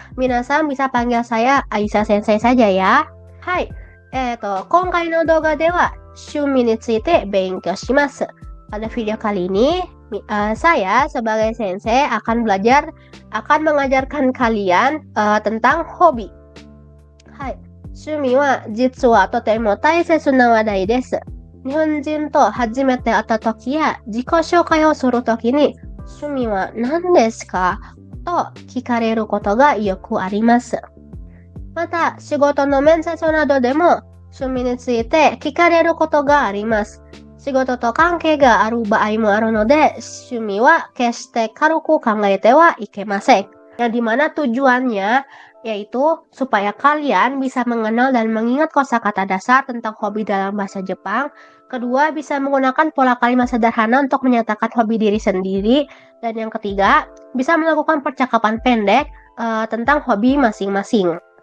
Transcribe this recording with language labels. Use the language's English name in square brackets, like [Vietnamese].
[Indonesian] Minasan bisa panggil saya Aisyah Sensei saja ya. [Japanese] Hai, 今回の動画では趣味について勉強します。 [Indonesian] Pada video kali ini, saya sebagai sensei akan mengajarkan kalian tentang hobi. [Japanese] Hai, 趣味は実はとても大切な話題です。日本人と初めて会った時や自己紹介をするときに、趣味は何ですかと聞かれることがよくあります。また、仕事の面接などでも趣味について聞かれることがあります。仕事と関係がある場合もあるので、趣味は決して軽く考えてはいけません。 [Indonesian] Yang dimana tujuannya yaitu supaya kalian bisa mengenal dan mengingat kosakata dasar tentang hobi dalam bahasa Jepang. Kedua, bisa menggunakan pola kalimat sederhana untuk menyatakan hobi diri sendiri. Dan yang ketiga, bisa melakukan percakapan pendek tentang hobi masing-masing.